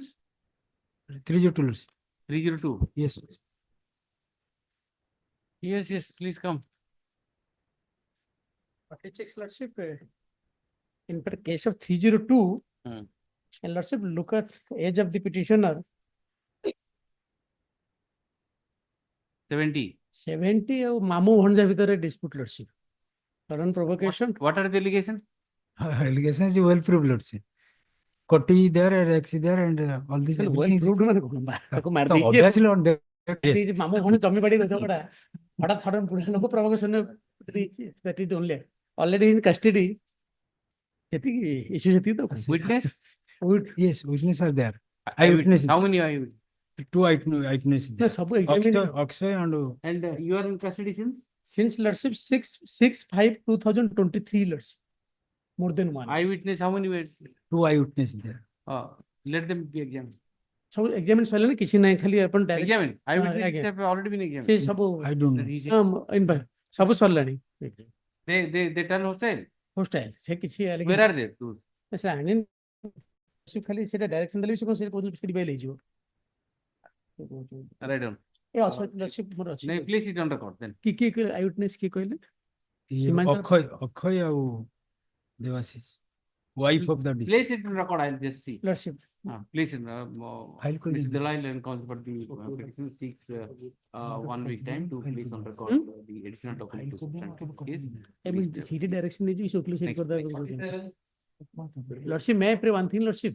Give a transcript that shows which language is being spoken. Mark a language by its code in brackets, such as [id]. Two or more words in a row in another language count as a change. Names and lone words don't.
[en] 302. 302. Yes, sir. Yes, please come. 46, Lordship. In case of 302, and Lordship, look at the age of the petitioner. 70. [or] 70 ଆଉ ମାମୁ ଭଣଜା ଭିତର [en] dispute, Lordship. Sudden provocation. What are the allegations? Allegation is well proved, Lordship. Koti there, Rex there, and all these. Well proved man. Obviously on the. [or] ମାମୁ ଭଉଣୀ ଜମି ବାଡି ଝଗଡା ହଠାତ୍ ସଡନ ପୁରୁଷ ଲୋକ provocation ଦେଇଛି. [en] That is only already in custody. [or] ସେତିକି issue ସେତିକି ତ. [en] Witness? Yes, witnesses are there. Eyewitness. How many eyewitnesses? 2 eyewitnesses. No, ସବୁ examined. Akshay and you are in custody since Lordship 6/5/2023, Lordship. More than one. Eyewitness, how many were? 2 eyewitnesses there. Let them be examined. [or] ସବୁ examine ସରିଲାଣି କିଛି ନାହିଁ ଖାଲି ଆପଣ [en] Examine. Eyewitnesses have already been examined. [or] ସେ ସବୁ [en] I don't know. [or] ସବୁ ସରିଲାଣି. [en] They turn hostile. Hostile. [or] ସେ କିଛି [en] Where are they? [or] ସେ ଆଣିନି ଖାଲି ସେଟା ଡାଇରେକ୍ସନ ଦେଲେ ବି ସେ କଣ ସେ କହୁଥିଲେ ସେଠି ବେଲ ହେଇଯିବ. [en] Write down. [or] ଏ ଅଛି Lordship ମୋର ଅଛି. ନାଇଁ, [en] place it on record then. [or] କି eyewitness କିଏ କହିଲେ? ଅକ୍ଷୟ ଆଉ ଦେବାଶିଷ, [en] wife of the deceased. Place it on record. I'll just see. Lordship. Please, Mr. Dalai and counsel for the petition seeks 1 week time to place on record the additional document to substantiate the case. I mean, city direction is so close. Lordship, may I pray one thing, Lordship?